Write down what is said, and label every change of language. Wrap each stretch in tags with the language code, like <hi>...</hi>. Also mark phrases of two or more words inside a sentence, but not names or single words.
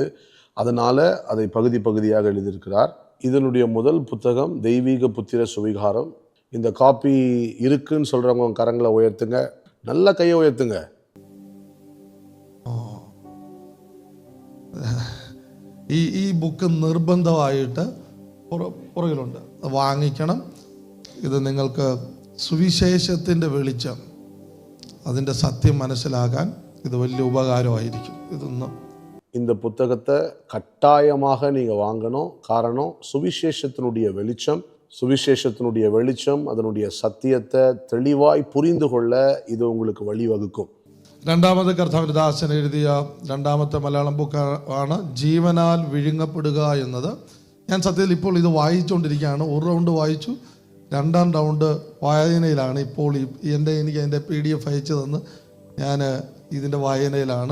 <ta>அதனால் அதை பகுதியாக எழுதியிருக்கிறார். இதனுடைய முதல் புத்தகம் தெய்வீக புத்திர சுவிகாரம். இந்த காப்பி இருக்குன்னு சொல்கிறவங்க கரங்களை உயர்த்துங்க, நல்ல கையை உயர்த்துங்க.</ta> <ml>ഈ ബുക്ക് നിർബന്ധമായിട്ട് പുറകിലുണ്ട്, വാങ്ങിക്കണം. ഇത് നിങ്ങൾക്ക് സുവിശേഷത്തിൻ്റെ വെളിച്ചം, അതിൻ്റെ സത്യം മനസ്സിലാക്കാൻ ഇത് വലിയ ഉപകാരമായിരിക്കും.</ml> <ta>இந்த புத்தகத்தை கட்டாயமாக நீங்கள் வாங்கணும். காரணம், சுவிசேஷத்தினுடைய வெளிச்சம் அதனுடைய சத்தியத்தை தெளிவாய் புரிந்து கொள்ள இது உங்களுக்கு வழிவகுக்கும்.</ta> <ml>രണ്ടാമത്തെ കർത്താവിൻ്റെ ദാസൻ എഴുതിയ രണ്ടാമത്തെ മലയാളം ബുക്കാണ് ജീവനാൽ വിഴുങ്ങപ്പെടുക എന്നത്. ഞാൻ സത്യത്തിൽ ഇപ്പോൾ ഇത് വായിച്ചുകൊണ്ടിരിക്കുകയാണ്. ഒരു റൗണ്ട് വായിച്ചു, രണ്ടാം റൗണ്ട് വായനയിലാണ് ഇപ്പോൾ. എനിക്ക് അതിൻ്റെ PDF അയച്ചു തന്ന് ഞാൻ ഇതിൻ്റെ വായനയിലാണ്.</ml>